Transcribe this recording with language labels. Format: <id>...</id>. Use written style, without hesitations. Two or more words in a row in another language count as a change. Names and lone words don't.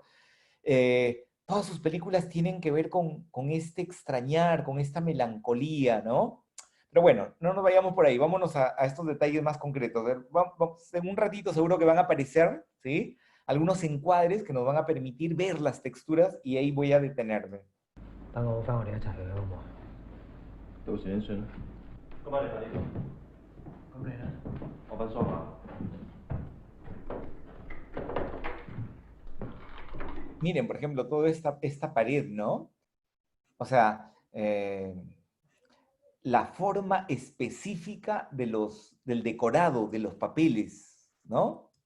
<es>Todas sus películas tienen que ver con este extrañar, con esta melancolía, ¿no? Pero bueno, no nos vayamos por ahí, vámonos a estos detalles más concretos. En un ratito seguro que van a aparecer, ¿sí? Algunos encuadres que nos van a permitir ver las texturas y ahí voy a detenerme.</es> <yue>等我好翻，我哋一齊去好唔好？到時先算啦。今晚你喺呢度，咁你咧？我瞓梳化。</yue> <es>Miren, por ejemplo, toda esta pared, ¿no? O sea, la forma específica del decorado, de los papeles, ¿no?</es>